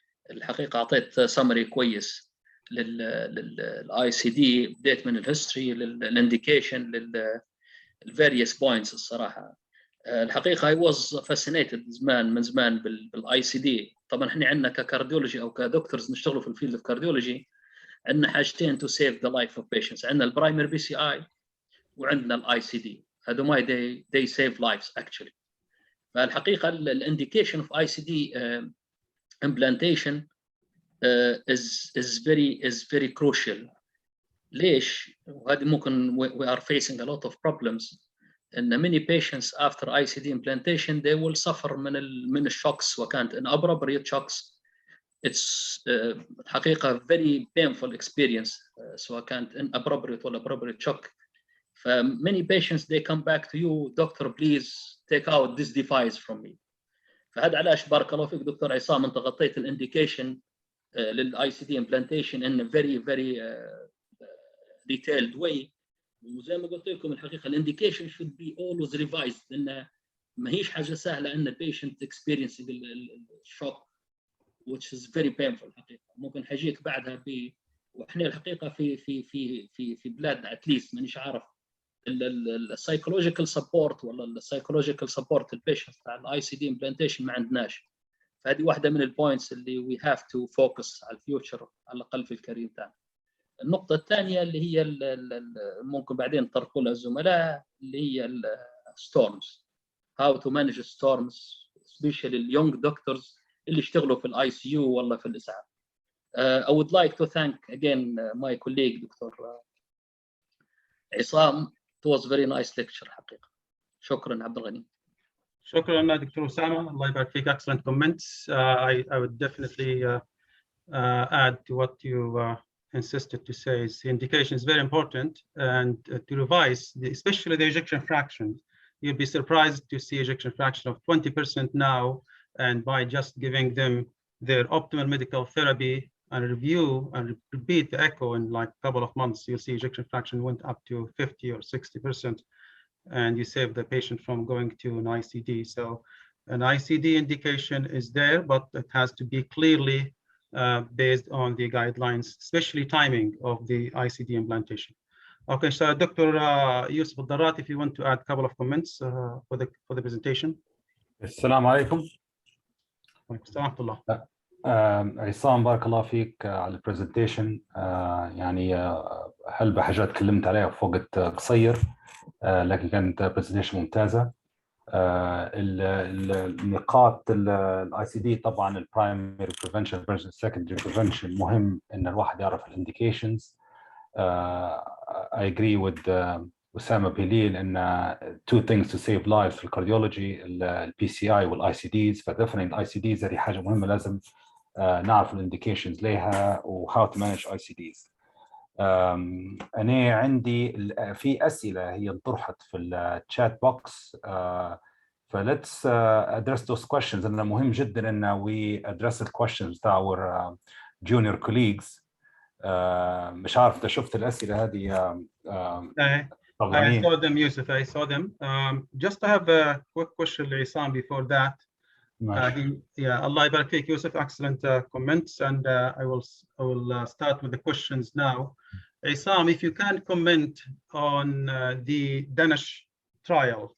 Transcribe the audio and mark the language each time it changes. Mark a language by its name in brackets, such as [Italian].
[Arabic] الحقيقه اعطيت سمري كويس للاي سي دي، بديت من الهيستوري للانديكيشن للفاريوس بوينتس. الصراحه الحقيقه [English] I was fascinated [Arabic] من زمان بالاي سي دي. طبعا احنا عندنا ككارديولوجي او كدكتورز نشتغلوا في الفيلد اوف كارديولوجي، عندنا حاجتين [English] to save the life of patients. [Arabic] عندنا البرايمري بي سي اي وعندنا الاي سي دي. هذوما [English] they save lives actually. [Arabic] فالحقيقه [English] الانديكيشن of I C D implantation is very crucial. [Arabic] ليش؟ وهذه ممكن [English] we are facing a lot of problems. ان many patients after ICD implantation they will suffer [Arabic] من الشوكس، وكانت [English] inappropriate shocks. It's [Arabic] الحقيقه [English] very painful experience [Arabic] سواء كانت [English] inappropriate ولا appropriate shock. many patients they come back to you, doctor please take out this device from me. [Arabic] فهذا علاش بارك الله فيك دكتور عصام انت غطيت الانديكيشن للاي سي دي امبلانتيشن [English] in a very detailed way. [Arabic] وزي ما قلت لكم الحقيقه الانديكيشن [English] should be always revised، [Arabic] لان ما هيش حاجه سهله ان patient experiencing الشوك [English] which is very painful. [Arabic] الحقيقه ممكن حاجيك بعدها واحنا الحقيقه في بلادنا اتليست مانيش عارف السايكولوجيكال سبورت ولا السايكولوجيكال سبورت البيشنت بتاع الاي سي دي امبلانتيشن ما عندناش. فهذه واحده من البوينتس اللي [English] we have to focus [Arabic] على الفيوتشر على الاقل في الكارير تاعنا. النقطة الثانية اللي هي ممكن بعدين طرحوا لها الزملاء اللي هي storms. [English] How to manage storms, especially the young doctors [Arabic] اللي يشتغلوا في الاي سي يو ولا في الاسعاف. [English] I would like to thank again my colleague Dr. عصام. It was very nice lecture [Arabic] حقيقة. شكرا عبد الغني. شكرا دكتور أسامة. الله يبارك فيك. [English] Excellent comments. I would definitely add to what you insisted to say. Is the indication is very important, and to revise, especially the ejection fraction. You'll be surprised to see ejection fraction of 20% now, and by just giving them their optimal medical therapy and review and repeat the echo in like a couple of months, you'll see ejection fraction went up to 50 or 60%, and you save the patient from going to an ICD. So an ICD indication is there, but it has to be clearly based on the guidelines, especially timing of the ICD implantation. Okay, so Dr. Yusuf Al-Darrat, if you want to add a couple of comments for the presentation. [Arabic] السلام عليكم. ورحمة الله. عصام بارك الله فيك على البرزنتيشن. يعني هل بحاجات تكلمت عليها في وقت قصير، لكن كانت برزنتيشن ممتازة. النقاط الاي سي دي طبعا البرايمري بريفنشن فيرسس السكندري بريفنشن مهم ان الواحد يعرف الانديكيشنز. [English] I agree with أسامة بليل ان two things to save lives [Arabic] في الكارديولوجي [English] البي C I والاي C Ds. [Arabic] فدفني الاي سي ديز هذه حاجة مهمة، لازم نعرف الانديكيشنز لها و [English] how to manage [Arabic] اي سي ديز. أنا عندي في أسئلة هي انطرحت في الشات بوكس، ف [English] let's address those questions. [Arabic] أنا مهم جدا إن [English] we address the questions to our junior colleagues. [Arabic] مش عارف إذا شفت الأسئلة هذه. [English] I saw them, Yusuf. I saw them. Just to have a quick question, Esam, before that. Allah [Arabic] يبارك فيك, [English] Yusuf. Excellent comments, and I will start with the questions now. Esam, if you can comment on the Danish trial.